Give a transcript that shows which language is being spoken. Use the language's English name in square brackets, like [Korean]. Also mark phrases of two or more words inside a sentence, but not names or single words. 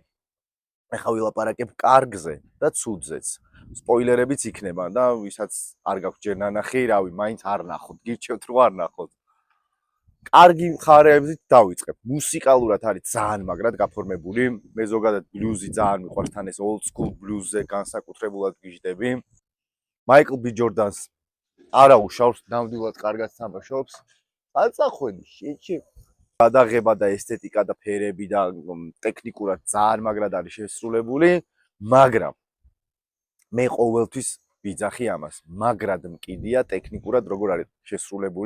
[Georgian] ეხლა ვილაპარაკებ კარგზე და ცუდზეც. სპოილერებიც იქნება და ვისაც არ გაქვთ ჯერ ნანახი, რავი, მაინც არ ნახოთ, გირჩევთ რომ არ ნახოთ. კარგი მხარეებით დავიწყებ. მუსიკალურად არის ძალიან მაგრად გაფორმებული. მე ზოგადად ბლუზი ძალიან მიყვარს, თან ეს [English] old school blues- [Georgian] ზე განსაკუთრებულად გიждდები. მაიკლ ბი ჯორდანს არა უშავს, ნამდვილად კარგად თამაშობს. აწახვედი, შეჭი. გადაღება და ესთეტიკა და ფერები და ტექნიკურად ძალიან მაგრად არის შესრულებული, მაგრამ მე ყოველთვის ვიძახი ამას, მაგრად მკიდია ტექნიკურად როგორ არის შესრულებული.